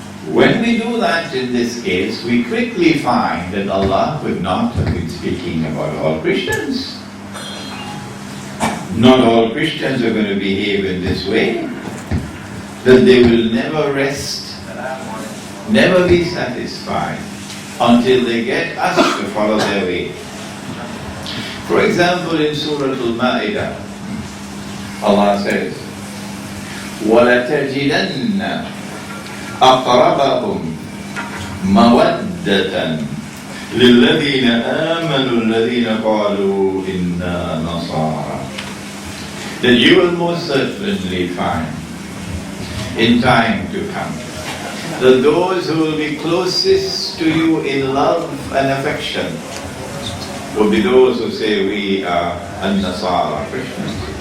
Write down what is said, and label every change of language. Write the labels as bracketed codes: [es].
[en] When we do that in this case, we quickly find that Allah would not have been speaking about all Christians. Not all Christians are going to behave in this way, that they will never rest, never be satisfied until they get us to follow their way. For example, in Surah Al-Ma'idah, Allah says, [ar] وَلَتَجِدَنَّ أَقْرَبَهُمْ مَوَدَّةً لِلَّذِينَ آمَنُوا الَّذِينَ قَالُوا إِنَّا نَصَارَى. [en] That you will most certainly find in time to come that those who will be closest to you in love and affection will be those who say we are An-Nasara, Christians.